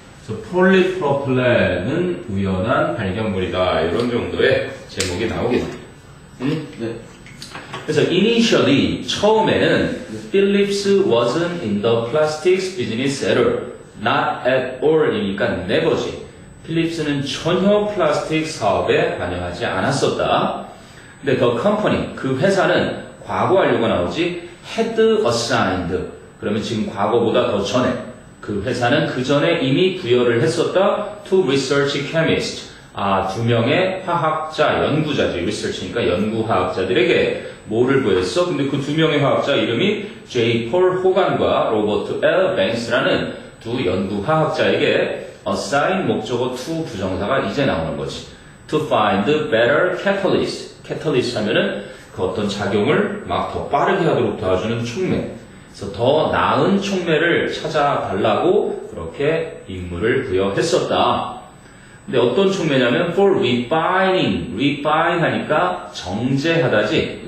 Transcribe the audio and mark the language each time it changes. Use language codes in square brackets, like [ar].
[ko] 그래서 폴리프로필렌은 우연한 발견물이다. 이런 정도의 제목이 나오겠네. 응? 네. 그래서 [en] initially [ko] 처음에는 [en] Phillips wasn't in the plastics business at all, not at all이니까 never지. [ko] 필립스는 전혀 플라스틱 사업에 관여하지 않았었다. 근데 [en] the company, [ko] 그 회사는 과거 완료가 나오지 [en] had assigned. [ko] 그러면 지금 과거보다 더 전에 그 회사는 그 전에 이미 부여를 했었다. [en] to research chemist. [ko] 두 명의 화학자, 연구자지. research니까 연구화학자들에게 뭐를 부여했어? 근데 그 두 명의 화학자 이름이 J. 폴 호간과 로버트 L. 뱅스라는 두 연구화학자에게 assign 목적어 to 부정사가 이제 나오는 거지. [en] to find better catalyst. [ko] catalyst 하면은 그 어떤 작용을 막 더 빠르게 하도록 도와주는 촉매. 그래서 더 나은 촉매를 찾아달라고 그렇게 임무를 부여했었다. 근데 어떤 촉매냐면 [en] for refining. [ko] refine 하니까 정제하다지.